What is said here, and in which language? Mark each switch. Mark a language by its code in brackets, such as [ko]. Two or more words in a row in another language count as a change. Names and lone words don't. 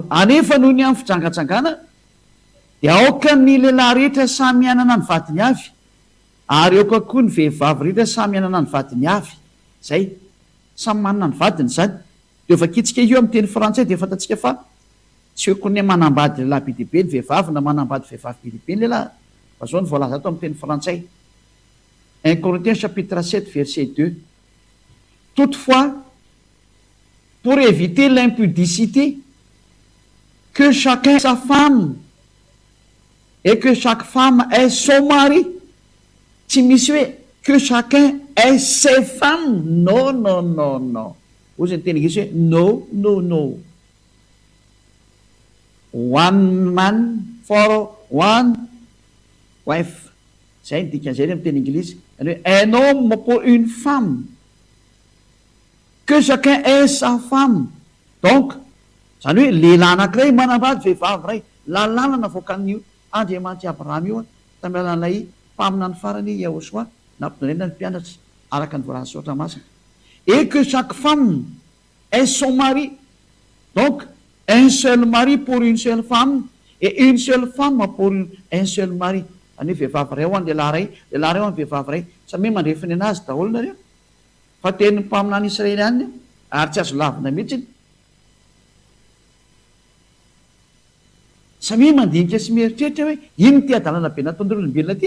[mg] Anefa noho ny amin'ny fijangajangana dia aoka ny lehilahy rehetra samy anana ny vadiny avy, ary aoka koa ny vehivavy rehetra samy anana ny vadiny avy. Zay samy manana ny vadiny zany. Dia vakitsika io amin'ny teny frantsay dia fantatsika fa tsy hoe koa manambady lehilahy be dia be ny vehivavy na manambady vehivavy be dia be ny lehilahy. Fa zao ny voalaza ato amin'ny teny frantsay. [fr] 1 Corinthiens chapitre 7 verset 2. Toutefois, pour éviter l'impudicité, que chacun ait sa femme et que chaque femme ait son mari. [mg] Tsy misy hoe [fr] que chacun ait ses femmes. Non, non, non, non. [mg] Ozy ny teny ingilisy hoe [en] no, no, no. One man for one wife. [mg] Zay ny dikan'izay amin'ny teny ingilisy. [fr] Un homme pour une femme, que chacun ait sa femme. [mg] Donc zany hoe lehilahy anankiray manambady vehivavy ray, lalàna voakan'io Andriamanitra Abrahama io tamin'ny alalan'ilay mpamina ny farany Yahosoa nampidonena ny mpianatra araka ny voalaza soatra masina. [fr] Et que chaque femme ait son mari. Donc un seul mari pour une seule femme et une seule femme pour un seul mari. [mg] Any hoe vehivavy ray ho an'ny lehilahy ray, lehilahy ray ho an'ny vehivavy ray. Samy mandrefiny anazy daholo nareo fa tenin'ny mpamina any Israely any ary tsy azo lavina mihitsy. Samy mandinika sy mieritreritra hoe ino ty adalana be nataon'ireo olombelona ty.